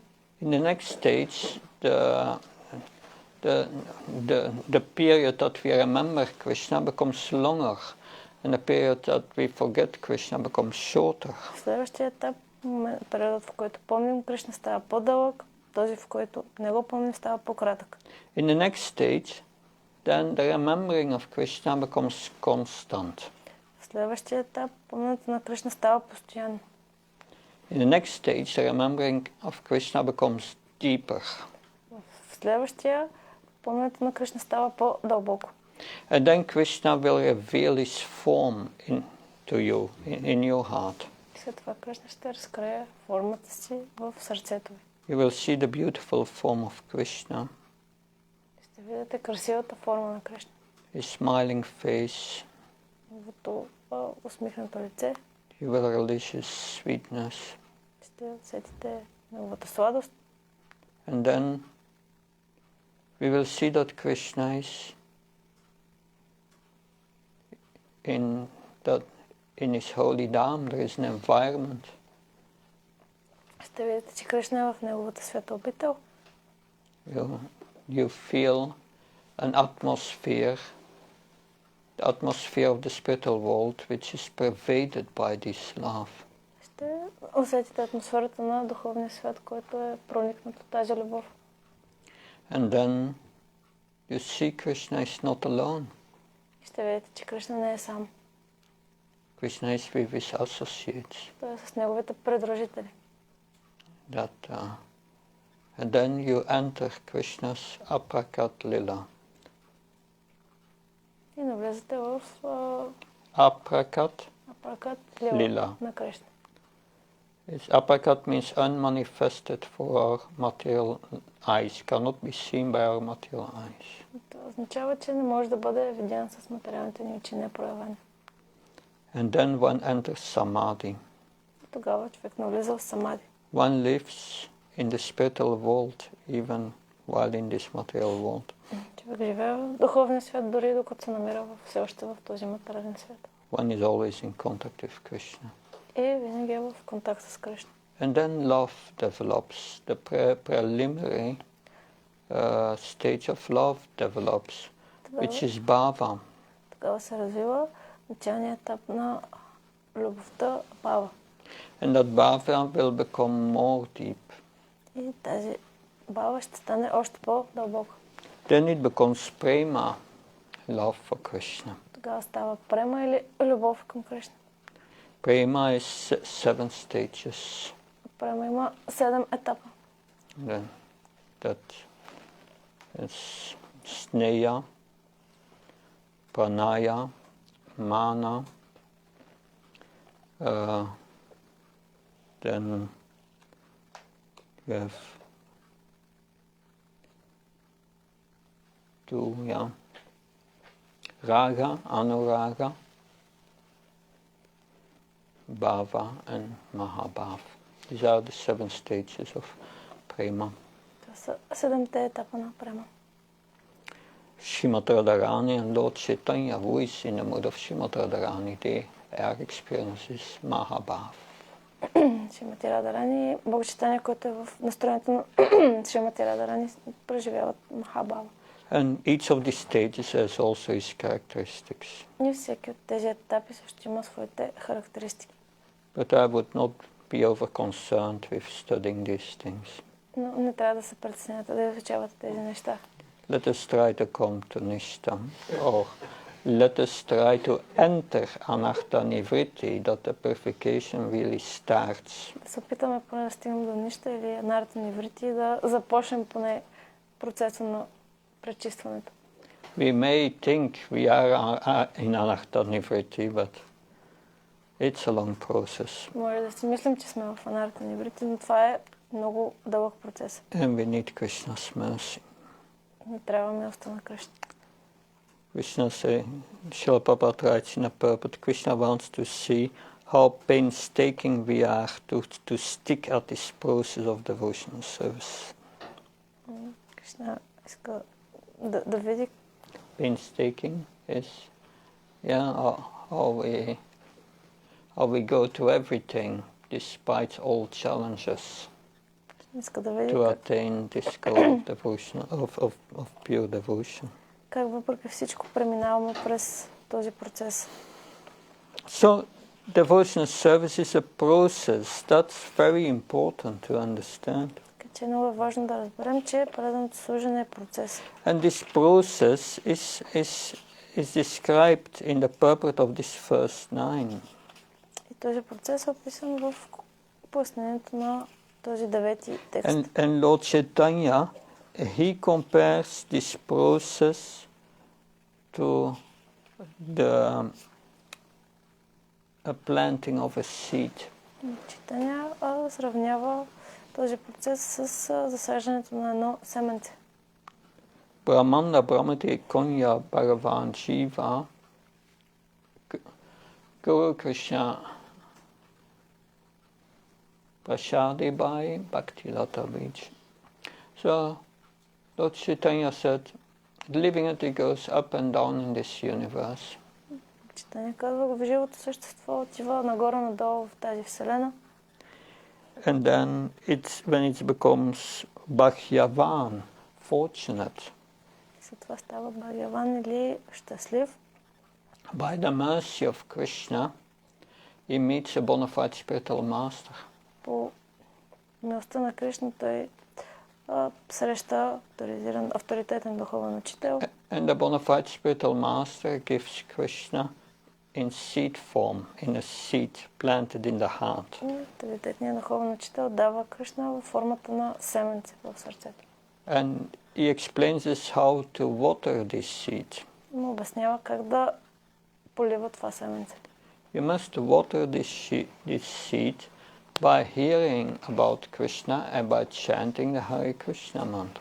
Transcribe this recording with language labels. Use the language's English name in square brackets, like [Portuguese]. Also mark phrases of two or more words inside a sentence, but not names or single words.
[English] In the next stage, the period that we remember Krishna becomes longer, and the period that we forget Krishna becomes shorter. [Bulgarian] В следващия етап, периодът, в който помним Кришна, става по-дълъг, този, в който не го помним, става по-кратък. [English] In the next stage, then the remembering of Krishna becomes constant. [Bulgarian] В следващия етап, помненето на Кришна става постоянно. [English] In the next stage, the remembering of Krishna becomes deeper. [Bulgarian] В следващия, помненето на Кришна става по-дълбоко. [English] And then Krishna will reveal his form to you, in your heart. [Bulgarian] След това Кришна ще разкрие формата си в сърцето ви. [English] You will see the beautiful form of Krishna. [Bulgarian] Ще видите красивата форма на Кришна. [English] His smiling face. [Bulgarian] Неговото усмихнато лице. [English] You will relish his sweetness. [Bulgarian] Ще усетите неговата сладост. [English] And then we will see that Krishna is in his holy dham. There is an environment. [Bulgarian] Ще видите, че Кришна е в неговата свята обител. [English] You feel an atmosphere, the atmosphere of the spiritual world, which is pervaded by this love. [Bulgarian] Ще усетите атмосферата на духовния свят, който е проникнат от тази любов. [English] And then you see Krishna is not alone. [Bulgarian] Ще видите, че Кришна не е сам. [English] Krishna is with his associates. [Bulgarian] Той е с неговите придружители. [English] And then you enter Krishna's aprakat lila. [Bulgarian] И навлезете в Aprakat лила на Кришна. [English] Aprakat means unmanifested for our material eyes, cannot be seen by our material eyes. [Bulgarian] Това означава, че не може да бъде видян с материалните ни очи, не е проявен. [English] And then one enters samadhi. [Bulgarian] Тогава човек навлиза в самади. [English] One lives in the spiritual world, even while in this material world. [Bulgarian] Човек живее в духовния свят, дори докато се намира все още в този материален свят. [English] One is always in contact with Krishna. [Bulgarian] И винаги е в контакт с Кришна. [English] And then love develops. The preliminary stage of love develops, which is bhava. [Bulgarian] Тогава се развива началният етап на любовта, бхава. [English] And that bhava will become more deep. [Bulgarian] И тази бхава ще стане още по-дълбока. [English] Then it becomes prema, love for Krishna. [Bulgarian] Тогава става према или любов към Кришна. [English] Prema is 7 stages. [Bulgarian] Према има 7 етапа. [English] Then that is sneya, pranaya, mana, then we have raga, anuraga, bhava and mahabhava. These are the 7 stages of prema. [Bulgarian] Това са 7-те етапа на према. [English] Srimad Radharani and Lord Chaitanya, who is in the mood of Srimad Radharani, their experience is mahabhava. [Bulgarian] Шримати Радарани, Бог Чайтания, който е в настроението на Шримати Радарани, преживяват махабхава. [English] And each of these stages has also its characteristics. [Bulgarian] И всеки от тези етапи също има своите характеристики. [English] But I would not be over-concerned with studying these things. [Bulgarian] Но не трябва да се притеснявате да изучавате тези неща. [English] Let us try to come to Nishtam, or let us try to enter Anartha Nivritti, that the purification really starts. [Bulgarian] Да се опитаме поне да стигнем до нища или Анарта Ниврити и да започнем поне процеса на пречистването. [English] We may think we are in Anartha Nivritti, but it's a long process. [Bulgarian] Може да си мислим, че сме в Анарта Ниврити, но това е много дълъг процес. [English] And we need Krishna's mercy. [Bulgarian] Не трябва милостта на Кришна. [English] Krishna says, Srila Prabhupada writes in a purport, Krishna wants to see how painstaking we are to stick at this process of devotional service. [Bulgarian] Кришна иска да види. [English] Painstaking is, how we go to everything despite all challenges [Bulgarian] Иска да види [English] to attain this goal of devotion, of pure devotion. [Bulgarian] Как въпреки всичко преминаваме през този процес. [English] So, devotional service is a process. That's very important to understand. [Bulgarian] Така че много е важно да разберем, че преданото служене е процес. [English] And this process is described in the purport of this first 9. [Bulgarian] И този процес е описан в пояснението на този 9 текст. [English] And Lord Chaitanya, he compares this process to the planting of a seed. [Bulgarian] Читания сравнява този процес с засаждането на едно семенце. [Bangla] ব্রহ্মাণ্ড ভ্রমিতে কোন ভাগ্যবান জীব গুরু কৃষ্ণ প্রসাদে পায় ভক্তি লতা বীজ. [English] So Lord Chaitanya said, the living entity goes up and down in this universe. [Bulgarian] Читания казва, живото същество отива нагоре-надолу в тази вселена. [English] And then when it becomes Bhagyavan, fortunate, [Bulgarian] След това става Бхагаван или щастлив. [English] By the mercy of Krishna, he meets a bona fide spiritual master. [Bulgarian] По милостта на Кришна той среща авторитетен духовен учител. [English] And the bona fide spiritual master gives Krishna in seed form, in a seed planted in the heart. [Bulgarian] Авторитетният духовен учител дава Кришна в формата на семенце в сърцето. [English] And he explains us how to water this seed. [Bulgarian] Му обяснява как да полива това семенце. [English] You must water this seed by hearing about Krishna and by chanting the Hare Krishna mantra.